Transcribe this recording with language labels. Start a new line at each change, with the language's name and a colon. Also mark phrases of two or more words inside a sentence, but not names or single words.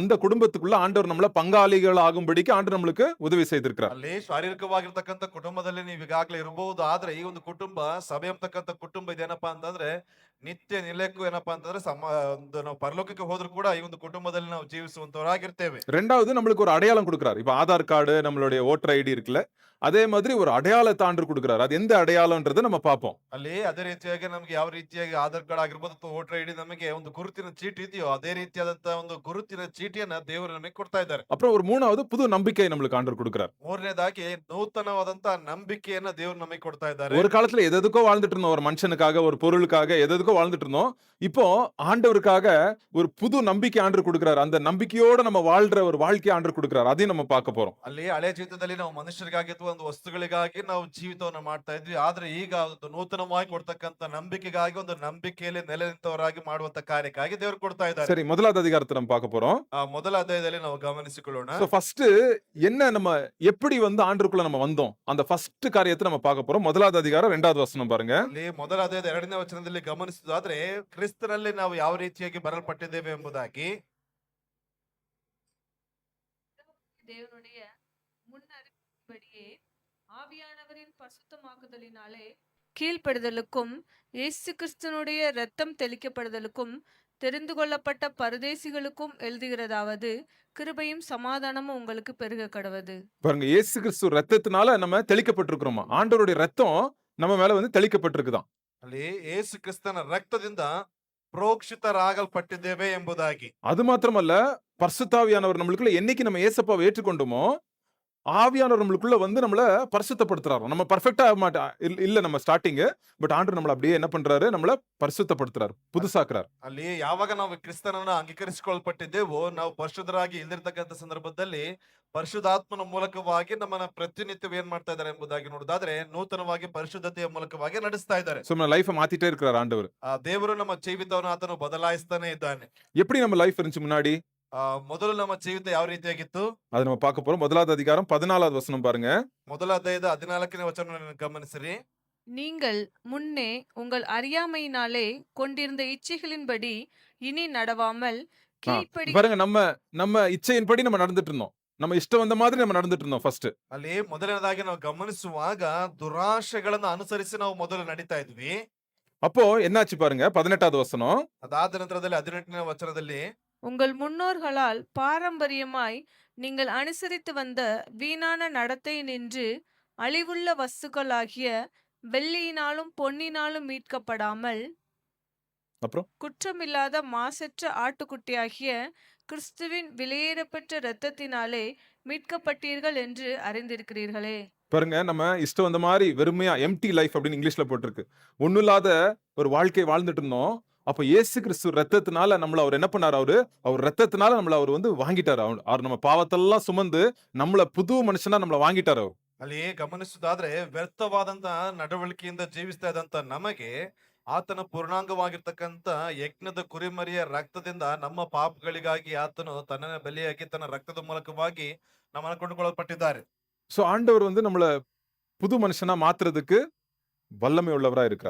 Tamil: அந்த குடும்பத்துக்குள்ள ஆண்டவர் நம்மள பங்காளிகள் ஆகும்படிக்கு ஆண்டவர் நம்மளுக்கு உதவி செய்திருக்கிறார்.
Kannada: ಅಲ್ಲಿ ಶಾರೀರಿಕವಾಗಿರ್ತಕ್ಕಂಥ ಕುಟುಂಬದಲ್ಲಿ ನೀವು ಈಗಾಗಲೇ ಇರಬಹುದು. ಆದ್ರೆ ಈ ಒಂದು ಕುಟುಂಬ ಸಭೆ ಅಂತಕ್ಕಂಥ ಕುಟುಂಬ ಇದೇನಪ್ಪಾ ಅಂತಂದ್ರೆ ನಿತ್ಯ ನಿಲಕ್ಕೂ ಏನಪ್ಪಾ ಅಂತಂದ್ರೆ ಒಂದು ನಾವು ಪರಲೋಕಕ್ಕೆ ಹೋದ್ರು ಕೂಡ ಈ ಒಂದು ಕುಟುಂಬದಲ್ಲಿ ನಾವು ಜೀವಿಸುವಂತವರಾಗಿರ್ತೇವೆ.
Tamil: ரெண்டாவது நம்மளுக்கு ஒரு அடையாளம் குடுக்குறாரு. இப்ப ஆதார் கார்டு, நம்மளுடைய
English: voter ID
Tamil: இருக்குல்ல. அதே மாதிரி ஒரு அடையாளத்த ஆண்டவர் குடுக்குறாரு. அது எந்த அடையாளம்ன்றத நம்ம பார்ப்போம்.
Kannada: ಅಲ್ಲಿ ಅದೇ ರೀತಿಯಾಗಿ ನಮ್ಗೆ ಯಾವ ರೀತಿಯಾಗಿ ಆಧಾರ್ ಕಾರ್ಡ್ ಆಗಿರ್ಬೋದು ಅಥವಾ
English: voter ID
Kannada: ನಮಗೆ ಒಂದು ಗುರುತಿನ ಚೀಟಿ ಇದೆಯೋ ಅದೇ ರೀತಿಯಾದಂತಹ ಒಂದು ಗುರುತಿನ ಚೀಟಿಯನ್ನ ದೇವರು ನಮಗೆ ಕೊಡ್ತಾ ಇದ್ದಾರೆ.
Tamil: அப்புறம் ஒரு 3வது புது நம்பிக்கையை நம்மளுக்கு ஆண்டவர் குடுக்குறார்.
Kannada: ಮೂರನೇದಾಗಿ ನೂತನವಾದಂತಹ ನಂಬಿಕೆಯನ್ನ ದೇವರು ನಮಗೆ ಕೊಡ್ತಾ ಇದ್ದಾರೆ.
Tamil: ஒரு காலத்துல எதெதுக்கோ வாழ்ந்துட்டு இருந்தோம். ஒரு மனுஷனுக்காக, ஒரு பொருளுக்காக எதெதுக்கோ வாழ்ந்துட்டு இருந்தோம். இப்போ ஆண்டவருக்காக ஒரு புது நம்பிக்கை ஆண்டவர் குடுக்குறாரு. அந்த நம்பிக்கையோட நம்ம வாழ்ற ஒரு வாழ்க்கையை ஆண்டவர் குடுக்குறாரு. அதையும் நம்ம பார்க்க போறோம்.
Kannada: ಅಲ್ಲಿ ಹಳೆ ಜೀವಿತದಲ್ಲಿ ನಾವು ಮನುಷ್ಯರಿಗಾಗಿ ಅಥವಾ ಒಂದು ವಸ್ತುಗಳಿಗಾಗಿ ನಾವು ಜೀವಿತವನ್ನ ಮಾಡ್ತಾ ಇದ್ವಿ. ಆದ್ರೆ ಈಗ ಒಂದು ನೂತನವಾಗಿ ಕೊಡ್ತಕ್ಕಂತ ನಂಬಿಕೆಗಾಗಿ ಒಂದು ನಂಬಿಕೆಯಲ್ಲಿ ನೆಲೆ ನಿಂತವರಾಗಿ ಮಾಡುವಂತ ಕಾರ್ಯಕ್ಕಾಗಿ ದೇವರು ಕೊಡ್ತಾ ಇದ್ದಾರೆ.
Tamil: சரி, முதலாவது அதிகாரத்தை நம்ம பார்க்க போறோம்.
Kannada: ಆ ಮೊದಲ ಅಧ್ಯಾಯದಲ್ಲಿ ನಾವು ಗಮನಿಸಿಕೊಳ್ಳೋಣ.
English: so first
Tamil: என்ன நம்ம எப்படி வந்து ஆண்டவருக்குள்ள நம்ம வந்தோம்? அந்த ஃபர்ஸ்ட் காரியத்தை நம்ம பார்க்க போறோம். முதலாவது அதிகாரம் 2வது வசனம் பாருங்க.
Kannada: ಅಲ್ಲಿ ಮೊದಲ ಅಧ್ಯಾಯದ 2ನೇ ವಚನದಲ್ಲಿ ಗಮನಿಸುವುದಾದ್ರೆ ಕ್ರಿಸ್ತನಲ್ಲಿ ನಾವು ಯಾವ ರೀತಿಯಾಗಿ ಬರಲ್ಪಟ್ಟಿದ್ದೇವೆ ಎಂಬುದಾಗಿ
Tamil: தேவனுடைய முன்னறிவின்படியே ஆவியானவரின் பசுத்தமாக்குதலினாலே கீழ்ப்படுதலுக்கும் இயேசு கிறிஸ்துனுடைய இரத்தம் தெளிக்கப்படுதலுக்கும் தெரிந்து கொள்ளப்பட்ட பரதேசிகளுக்கும் எழுதுகிறதாவது கிருபையும் சமாதானமும் உங்களுக்கு பெருக கடவது. பாருங்க, இயேசு கிறிஸ்து ரத்தத்தினால நம்ம தெளிக்கப்பட்டிருக்கிறோமா? ஆண்டவருடைய ரத்தம் நம்ம மேல வந்து தெளிக்கப்பட்டிருக்குதாம்.
Kannada: ಅಲ್ಲಿ ಯೇಸು ಕ್ರಿಸ್ತನ ರಕ್ತದಿಂದ ಪ್ರೋಕ್ಷಿತರಾಗಲ್ಪಟ್ಟಿದ್ದೇವೆ ಎಂಬುದಾಗಿ.
Tamil: அது மாத்திரமல்ல, பரிசுத்தாவியானவர் நம்மளுக்குள்ள என்னைக்கு நம்ம இயேசப்பாவை ஏற்றுக்கொண்டோமோ, ஆவியானவர் நம்மளுக்குள்ள வந்து நம்மள பரிசுத்தப்படுத்துறாரு. நம்ம பெர்ஃபெக்ட்டா இல்ல நம்ம ஸ்டார்டிங். பட் ஆண்டவர் நம்மள அப்படியே என்ன பண்றாரு? நம்மள பரிசுத்தப்படுத்துறாரு, புதுசாக்குறாரு.
Kannada: ಅಲ್ಲಿ ಯಾವಾಗ ನಾವು ಕ್ರಿಸ್ತನನ್ನ ಅಂಗೀಕರಿಸಿಕೊಳ್ಳಲ್ಪಟ್ಟಿದ್ದೇವೋ ನಾವು ಪರಿಶುದ್ಧರಾಗಿ ಇಲ್ದಿರ್ತಕ್ಕಂಥ ಸಂದರ್ಭದಲ್ಲಿ ಪರಿಶುದ್ಧಾತ್ಮನ ಮೂಲಕವಾಗಿ ನಮ್ಮನ್ನ ಪ್ರತಿನಿತ್ಯ ಏನ್ ಮಾಡ್ತಾ ಇದ್ದಾರೆ ಎಂಬುದಾಗಿ ನೋಡೋದಾದ್ರೆ ನೂತನವಾಗಿ ಪರಿಶುದ್ಧತೆಯ ಮೂಲಕವಾಗಿ ನಡೆಸ್ತಾ ಇದ್ದಾರೆ.
Tamil: சோ நம்ம லைஃபை மாத்திட்டே இருக்கிறார் ஆண்டவர்.
Kannada: ಆ ದೇವರು ನಮ್ಮ ಜೀವಿತವನ್ನು ಆತನು ಬದಲಾಯಿಸ್ತಾನೆ ಇದ್ದಾನೆ.
Tamil: எப்படி நம்ம லைஃப் இருந்துச்சு முன்னாடி?
Kannada: ಮೊದಲು ನಮ್ಮ ಜೀವಿತ ಯಾವ ರೀತಿಯಾಗಿತ್ತು
Tamil: அதை நம்ம பார்க்க போறோம். முதலாவது அதிகாரம் 14வது வசனம் பாருங்க.
Kannada: ಮೊದಲ ಅಧ್ಯಾಯದ 14ನೇ ವಚನವನ್ನು ಗಮನಿಸಿರಿ.
Tamil: நீங்கள் முன்னே உங்கள் அறியாமையினாலே கொண்டிருந்த இச்சைகளின்படி இனி நடவாமல் கீழ்ப்படி பாருங்க, நம்ம இச்சையின்படி நம்ம நடந்துட்டு இருந்தோம். நம்ம இஷ்டம் வந்த மாதிரி நம்ம நடந்துட்டு இருந்தோம் ஃபர்ஸ்ட்.
Kannada: ಅಲ್ಲಿ ಮೊದಲನೇದಾಗಿ ನಾವು ಗಮನಿಸುವಾಗ ದುರಾಶೆಗಳನ್ನ ಅನುಸರಿಸಿ ನಾವು ಮೊದಲು ನಡೀತಾ ಇದ್ವಿ.
Tamil: அப்போ என்னாச்சு பாருங்க, 18வது வசனம்.
Kannada: ಅದಾದ ನಂತರದಲ್ಲಿ 18ನೇ ವಚನದಲ್ಲಿ
Tamil: உங்கள் முன்னோர்களால் பாரம்பரியமாய் நீங்கள் அனுசரித்து வந்த வீணான நடத்தை நின்று அழிவுள்ள வஸ்துக்களாகிய வெள்ளியினாலும் பொன்னினாலும் மீட்கப்படாமல் அப்புறம் குற்றமில்லாத மாசற்ற ஆட்டுக்குட்டியாகிய கிறிஸ்துவின் விலையேறப்பெற்ற இரத்தத்தினாலே மீட்கப்பட்டீர்கள் என்று அறிந்திருக்கிறீர்களே. பாருங்க, நம்ம இஷ்டம் வந்த மாதிரி வெறுமையா
English: empty life
Tamil: அப்படின்னு இங்கிலீஷ்ல போட்டிருக்கு. ஒண்ணும் இல்லாத ஒரு வாழ்க்கை வாழ்ந்துட்டு இருந்தோம். அப்ப இயேசு கிறிஸ்து ரத்தத்தினால நம்மள அவர் என்ன பண்ணாரு? அவர் ரத்தத்தினால நம்மள அவர் வந்து வாங்கிட்டாரு. அவர் நம்ம பாவத்தெல்லாம் சுமந்து நம்மள புது மனுஷனா நம்மள வாங்கிட்டாரு அவர்.
Kannada: ಅಲ್ಲಿ ಗಮನಿಸುವುದಾದ್ರೆ ವ್ಯರ್ಥವಾದಂತ ನಡವಳಿಕೆಯಿಂದ ಜೀವಿಸ್ತಾ ಇದ್ದಂತ ನಮಗೆ ಆತನ ಪೂರ್ಣಾಂಗವಾಗಿರ್ತಕ್ಕಂತ ಯಜ್ಞದ ಕುರಿಮರಿಯ ರಕ್ತದಿಂದ ನಮ್ಮ ಪಾಪಗಳಿಗಾಗಿ ಆತನು ತನ್ನ ಬಲಿಯಾಗಿ ತನ್ನ ರಕ್ತದ ಮೂಲಕವಾಗಿ ನಮ್ಮನ್ನು ಕೊಂಡುಕೊಳ್ಳಲ್ಪಟ್ಟಿದ್ದಾರೆ.
Tamil: சோ ஆண்டவர் வந்து நம்மள புது மனுஷனா மாத்துறதுக்கு வல்லமை உள்ளவரா இருக்கிறார்.